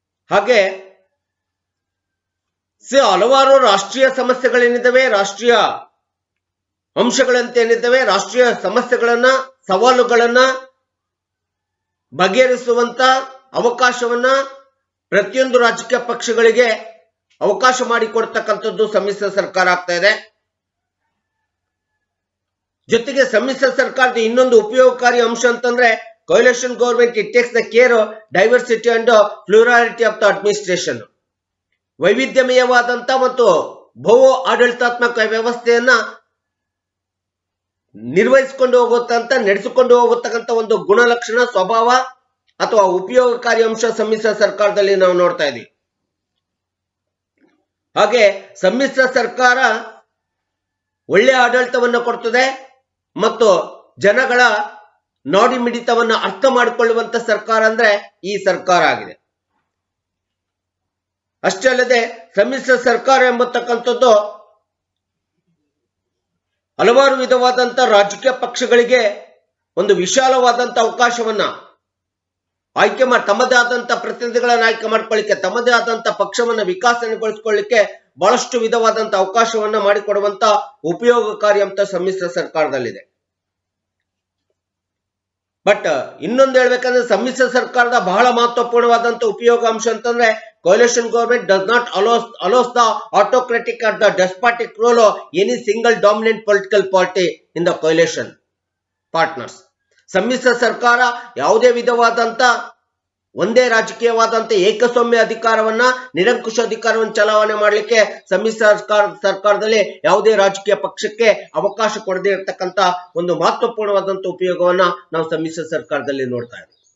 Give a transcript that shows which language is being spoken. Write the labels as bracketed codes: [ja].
[kn] ಹಾಗೆ ಹಲವಾರು ರಾಷ್ಟ್ರೀಯ ಸಮಸ್ಯೆಗಳೇನಿದ್ದಾವೆ, ರಾಷ್ಟ್ರೀಯ ಅಂಶಗಳಂತೇನಿದ್ದಾವೆ, ರಾಷ್ಟ್ರೀಯ ಸಮಸ್ಯೆಗಳನ್ನ, ಸವಾಲುಗಳನ್ನ ಬಗೆಹರಿಸುವಂತ ಅವಕಾಶವನ್ನ ಪ್ರತಿಯೊಂದು ರಾಜಕೀಯ ಪಕ್ಷಗಳಿಗೆ ಅವಕಾಶ ಮಾಡಿಕೊಡ್ತಕ್ಕಂಥದ್ದು ಸಮ್ಮಿಶ್ರ ಸರ್ಕಾರ ಆಗ್ತಾ ಇದೆ. ಜೊತೆಗೆ ಸಮ್ಮಿಶ್ರ ಸರ್ಕಾರದ ಇನ್ನೊಂದು ಉಪಯೋಗಕಾರಿ ಅಂಶ ಅಂತಂದ್ರೆ, [en] coalition government it takes the care of diversity and plurality of the administration. [kn] ವೈವಿಧ್ಯಮಯವಾದಂತ ಮತ್ತು ಬಹು ಆಡಳಿತಾತ್ಮಕ ವ್ಯವಸ್ಥೆಯನ್ನ ನಿರ್ವಹಿಸಿಕೊಂಡು ನಡೆಸಿಕೊಂಡು ಹೋಗತಕ್ಕಂತ ಒಂದು ಗುಣಲಕ್ಷಣ, ಸ್ವಭಾವ ಅಥವಾ ಉಪಯೋಗಕಾರಿ ಅಂಶ ಸಮ್ಮಿಶ್ರ ಸರ್ಕಾರದಲ್ಲಿ ನಾವು ನೋಡ್ತಾ ಇದ್ದೀವಿ. ಹಾಗೆ ಸಮ್ಮಿಶ್ರ ಸರ್ಕಾರ ಒಳ್ಳೆಯ ಆಡಳಿತವನ್ನು ಕೊಡ್ತದೆ ಮತ್ತು ಜನಗಳ ನಾಡಿ ಮಿಡಿತವನ್ನ ಅರ್ಥ ಮಾಡಿಕೊಳ್ಳುವಂತ ಸರ್ಕಾರ ಅಂದ್ರೆ ಈ ಸರ್ಕಾರ ಆಗಿದೆ. ಅಷ್ಟೇ ಅಲ್ಲದೆ ಸಮ್ಮಿಶ್ರ ಸರ್ಕಾರ ಎಂಬತಕ್ಕಂಥದ್ದು ಹಲವಾರು ವಿಧವಾದಂತ ರಾಜಕೀಯ ಪಕ್ಷಗಳಿಗೆ ಒಂದು ವಿಶಾಲವಾದಂತ ಅವಕಾಶವನ್ನ ತಮ್ಮದೇ ಆದಂತ ಪ್ರತಿನಿಧಿಗಳನ್ನ ಆಯ್ಕೆ ಮಾಡ್ಕೊಳ್ಳಿಕ್ಕೆ, ತಮ್ಮದೇ ಆದಂತ ಪಕ್ಷವನ್ನ ವಿಕಾಸನೆಗೊಳಿಸಿಕೊಳ್ಳಿಕ್ಕೆ ಬಹಳಷ್ಟು ವಿಧವಾದಂತ ಅವಕಾಶವನ್ನ ಮಾಡಿಕೊಡುವಂತ ಉಪಯೋಗಕಾರಿ ಅಂತ ಸಮ್ಮಿಶ್ರ ಸರ್ಕಾರದಲ್ಲಿದೆ. ಬಟ್ ಇನ್ನೊಂದು ಹೇಳ್ಬೇಕಂದ್ರೆ, ಸಮ್ಮಿಶ್ರ ಸರ್ಕಾರದ ಬಹಳ ಮಹತ್ವಪೂರ್ಣವಾದಂತ ಉಪಯೋಗ ಅಂಶ ಅಂತಂದ್ರೆ, [en] coalition government does not allows the autocratic or the despotic role of any single dominant political party in the coalition partners. [kn] ಸಮ್ಮಿಶ್ರ ಸರ್ಕಾರ ಯಾವುದೇ ವಿಧವಾದಂತ ಒಂದೇ ರಾಜಕೀಯವಾದಂತ ಏಕಸ್ವಾಮ್ಯ ಅಧಿಕಾರವನ್ನ ನಿರಂಕುಶ ಅಧಿಕಾರವನ್ನು ಚಲಾವಣೆ ಮಾಡಲಿಕ್ಕೆ ಸಮ್ಮಿಶ್ರ ಸರ್ಕಾರದಲ್ಲಿ ಯಾವುದೇ ರಾಜಕೀಯ ಪಕ್ಷಕ್ಕೆ ಅವಕಾಶ ಕೊಡದೇ ಇರತಕ್ಕಂತ ಒಂದು ಮಹತ್ವಪೂರ್ಣವಾದಂತ ಉಪಯೋಗವನ್ನ ನಾವು ಸಮ್ಮಿಶ್ರ ಸರ್ಕಾರದಲ್ಲಿ ನೋಡ್ತಾ ಇದ್ದೀವಿ.